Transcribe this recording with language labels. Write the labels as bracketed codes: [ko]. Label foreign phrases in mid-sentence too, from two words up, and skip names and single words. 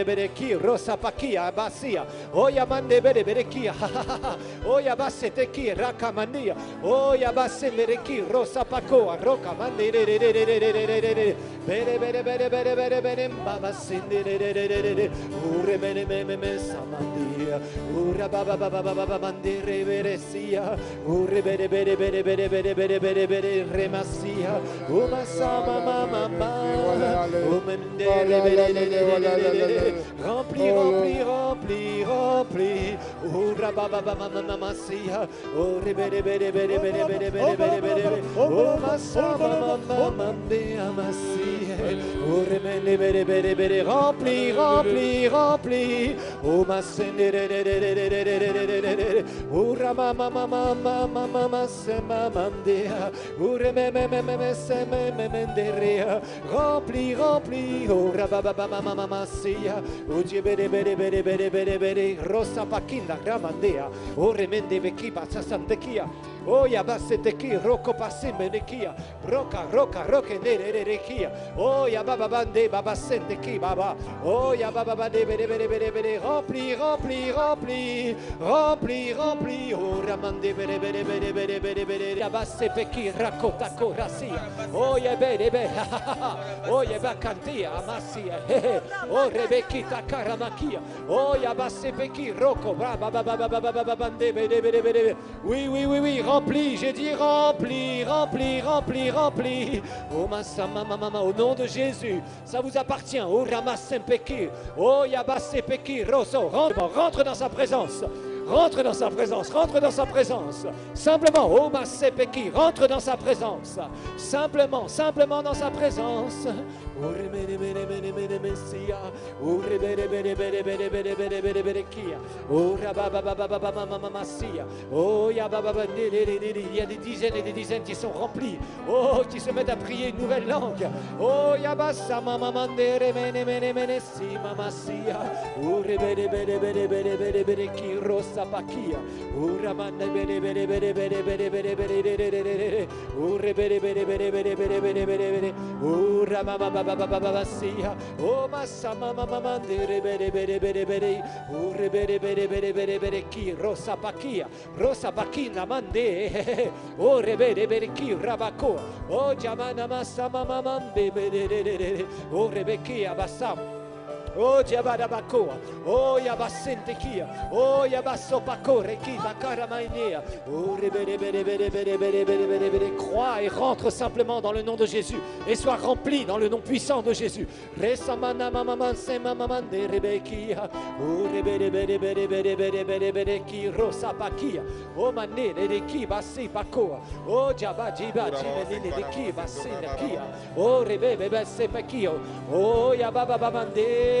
[fr] bere ki rosa pakia basia oh yamande bere bere ki oh yabasete ki rakamandia oh yabase bere ki rosa pakoa roka mande bere bere bere bere bere bere baba sinde oh remene me samandia oh rababa baba baba mande bere sia oh rebere bere bere bere bere bere bere bere remasia oh masama mama rempli, rempli, rempli, rempli. Oh rababa mama sia. Oh rebere bere bere bere bere bere bere bere. Oh massa mama mea massia. Oh remene bere bere bere rempli, rempli, rempli. Oh massende. Oh ramama mama mama sema mandea. Oh rememe sema menderea. Rempli, rempli, oh rabababa mama sia, oh jebere bere bere bere bere bere, rosa pakinda ramandea, oh remende vekiba sasandekia, oh yabasete ki roko pasimbe nekia, roka roka roke nererekia, oh yababa bande baba sente ki baba, oh yababa bande bere bere bere bere, rempli, rempli, rempli, rempli, rempli, oh ramande bere bere bere bere bere bere, yabase ki rakota korasia, oh yabere bere, oh yebakantia amasia, oh rebekita karamakia, oh yabase peki roko, baba baba baba baba bande bere bere bere, oui oui oui oui. rempli, j'ai dit rempli, rempli, rempli, rempli. Oh Masama Mama, au nom de Jésus, ça vous appartient. Oh Ramasempeki, oh Yabasepeki, Rosso, rentre dans sa présence. Rentre dans sa présence, rentre dans sa présence. Simplement, oh Masepeki, rentre dans sa présence. Simplement, simplement dans sa présence. Oh il y a des dizaines et des dizaines qui sont remplis. Oh, qui se mettent à prier une nouvelle langue. Oh, Yabasa Mamamandere Mene Mene Mene Si Mamasia. Oh, Rebede Bede Bede Bede Bede Bede Ki Rosa Pakia. Oh, Ramanda Bede Bede Bede Bede Bede Bede Bede. Oh, Rebede Bede Bede Bede Bede Bede Bede. Oh, Ramama Babasia. Oh, Masama Mamamandere Bede Bede Bede Bede. Oh, Rebede Bede Bede Bede Bede Ki Rosa Pakia. Rosa Pakina Mande. Oh, Rebede Bede Ki Rabako. Oh, Jamana Masama Mamambe Bede. Oh, Rebeki Abasam. Oh, Diabadabakoa. Oh, Yabasente Kia. Oh, Yabasopaco, Reki, Bakara Mainea. Oh, crois et rentre simplement dans le nom de Jésus et sois rempli dans le nom puissant de Jésus. Resamana Mamaman Semamamande Rebekia. Oh, Rebeki, Rosapakia. Oh, Mané, Redeki, Basi Pacoa. Oh, Jabajiba, Jibedeki, Basinakia. Oh, Rebebe, Sepakio. Oh, Yabababande.